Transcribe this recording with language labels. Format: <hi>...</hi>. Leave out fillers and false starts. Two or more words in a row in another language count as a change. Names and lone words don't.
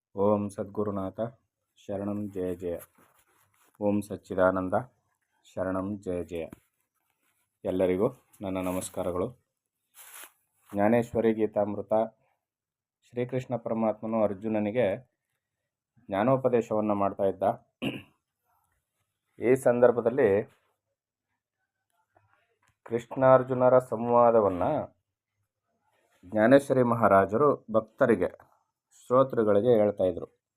<sa>ಓಂ ಸದ್ಗುರುನಾಥ ಶರಣಂ ಜಯ ಜಯ. ಓಂ ಸಚ್ಚಿದಾನಂದ ಶರಣಂ ಜಯ ಜಯ.</sa> <kn>ಎಲ್ಲರಿಗೂ ನನ್ನ ನಮಸ್ಕಾರಗಳು. ಜ್ಞಾನೇಶ್ವರಿ ಗೀತಾಮೃತ ಶ್ರೀಕೃಷ್ಣ ಪರಮಾತ್ಮನು ಅರ್ಜುನನಿಗೆ ಜ್ಞಾನೋಪದೇಶವನ್ನು ಮಾಡ್ತಾ ಇದ್ದ. ಈ ಸಂದರ್ಭದಲ್ಲಿ ಕೃಷ್ಣಾರ್ಜುನರ ಸಂವಾದವನ್ನು ಜ್ಞಾನೇಶ್ವರಿ ಮಹಾರಾಜರು ಭಕ್ತರಿಗೆ ಶ್ರೋತೃಗಳಿಗೆ ಹೇಳ್ತಾ ಇದ್ರು.</kn>